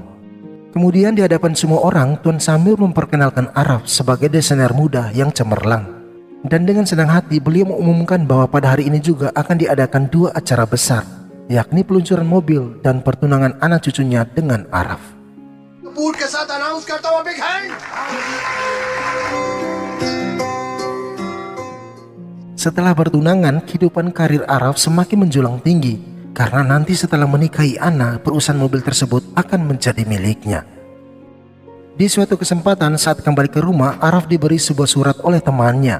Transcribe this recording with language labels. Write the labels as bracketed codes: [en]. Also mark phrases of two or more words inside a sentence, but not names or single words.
[id] Kemudian di hadapan semua orang, Tuan Samir memperkenalkan Araf sebagai desainer muda yang cemerlang. Dan dengan senang hati beliau mengumumkan bahwa pada hari ini juga akan diadakan dua acara besar, yakni peluncuran mobil dan pertunangan anak cucunya dengan Araf. [hi] कपूर के साथ अनाउंस करता हूँ [en] big hand. [id] Setelah bertunangan, kehidupan karir Araf semakin menjulang tinggi karena nanti setelah menikahi Ana, perusahaan mobil tersebut akan menjadi miliknya. Di suatu kesempatan saat kembali ke rumah, Araf diberi sebuah surat oleh temannya.